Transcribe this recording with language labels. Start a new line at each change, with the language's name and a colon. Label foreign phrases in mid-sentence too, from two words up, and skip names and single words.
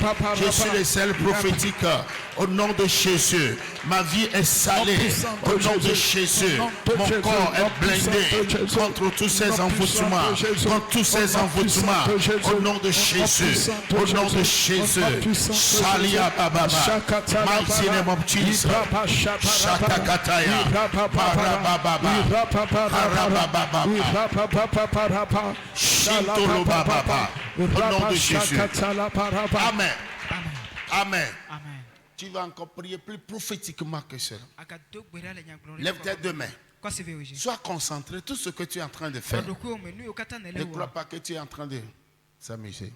French: Je suis le sel prophétique. Au nom de Jésus, ma vie est salée. Au nom de Jésus, mon corps est blindé contre tous ces envoûtements. Contre tous ces envoûtements. Au nom de Jésus. Au nom de Jésus. Shalia Bababa.
English: Mighty name of Jesus. Shatakataya. Parabababa. Parabababa. Shintolo Bababa.
French: Au nom de Jésus. Amen. Amen. Tu vas encore prier plus prophétiquement que cela. Lève tes deux mains. Sois concentré. Tout ce que tu es en train de faire. Ne crois pas que tu es en train de s'amuser.